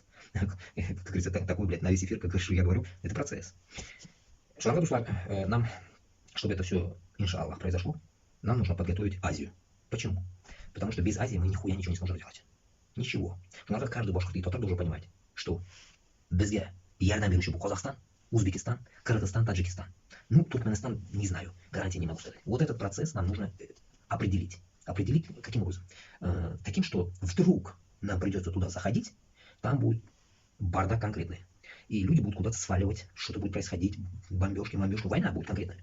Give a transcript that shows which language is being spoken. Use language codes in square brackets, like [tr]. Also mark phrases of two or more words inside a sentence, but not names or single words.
[ru] Как говорится, такой, блядь, на весь эфир, как я говорю, это процесс. Нам, чтобы это все, иншаллах, произошло, нам нужно подготовить Азию. Почему? Потому что без Азии мы нихуя ничего не сможем делать. Ничего. Каждый башкирт и татар должен понимать, что [kk] бізге ярдәм беруші бұл [ru] Казахстан, Узбекистан, Кыргызстан, Таджикистан. Ну, Туркменистан, не знаю, гарантии не могу сказать. Вот этот процесс нам нужно определить. Определить каким образом? Таким, что вдруг нам придется туда заходить, там будет бардак конкретный. И люди будут куда-то сваливать, что-то будет происходить, бомбежки, война будет конкретная.